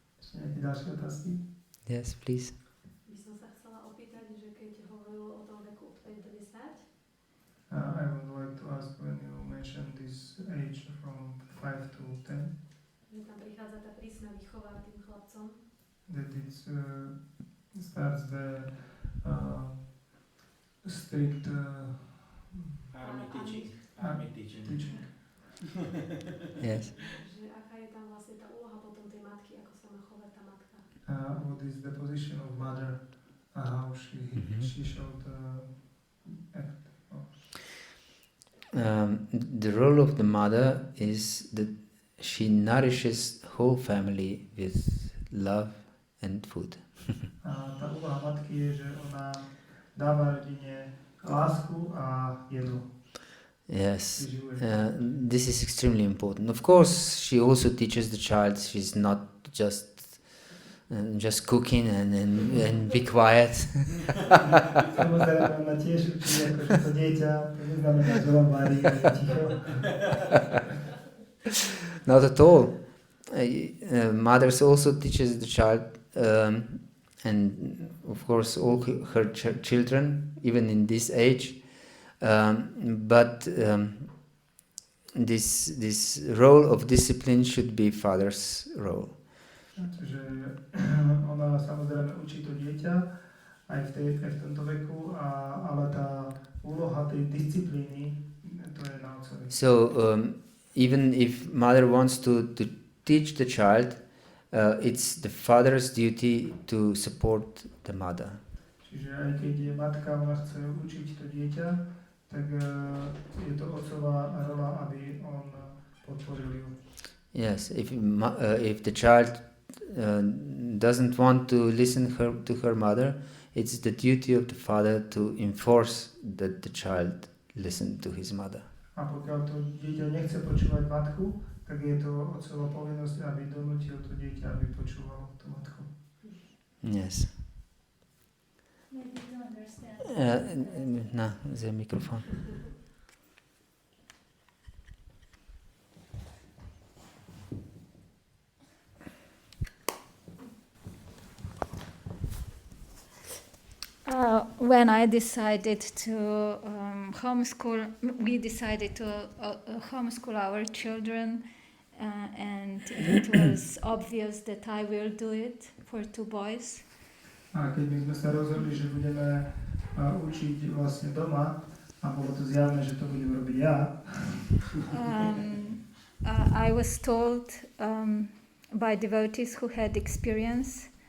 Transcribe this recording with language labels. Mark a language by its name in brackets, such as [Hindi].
[Slovak] Ešte nejaké ďalšie otázky? [English] Yes, please. [Slovak] By som sa chcela opýtať, že keď hovoril o tom veku od 5 do 10, [English] I would like to ask when you mentioned this age from 5 to 10, [Slovak] že tam prichádza tá prísna výchova tým chlapcom, [English] that it starts the strict Army teaching. teaching. Yes. [Slovak] že aká je tam vlastne tá úloha potom tej matky, ako sa má chovať tá matka. [English] What is the position of mother? How she should act. The role of the mother is that she nourishes the whole family with love and food. [Slovak] A tá úloha matky je, že ona dáva rodine lásku a jedlo. [English] Yes, this is extremely important. Of course, she also teaches the child. She's not just cooking and be quiet. [Slovak] Samozrejme, ona tiež učí, akože to dieťa, to neznamená, že len varí, že je ticho. [English] Not at all. Mothers also teaches the child, and of course all her children, even in this age. But this role of discipline should be father's role. [Slovak] Čiže ona samozrejme učí to dieťa aj v tomto veku, ale tá úloha tej disciplíny, to je na otcovi. [English] So even if mother wants to teach the child, it's the father's duty to support the mother. [Slovak] Čiže aj keď je matka, ona chce učiť to dieťa, tak je to otcová rola, aby on podporil ju. [English] Yes, if the child doesn't want to listen to her mother, it's the duty of the father to enforce that the child listen to his mother. [Slovak] A pokiaľ to dieťa nechce počúvať matku, tak je to otcová povinnosť, aby donútil to dieťa, aby počúvalo tú matku. [English] Yes. Maybe to understand. No, the microphone. When I decided to homeschool, we decided to homeschool our children, and it was obvious that I will do it for 2 boys. [Slovak] A keď my sme sa rozhodli, že budeme učiť vlastne doma, a bolo to zjavné, že to budem robiť ja, [English] I was told by devotees who had experience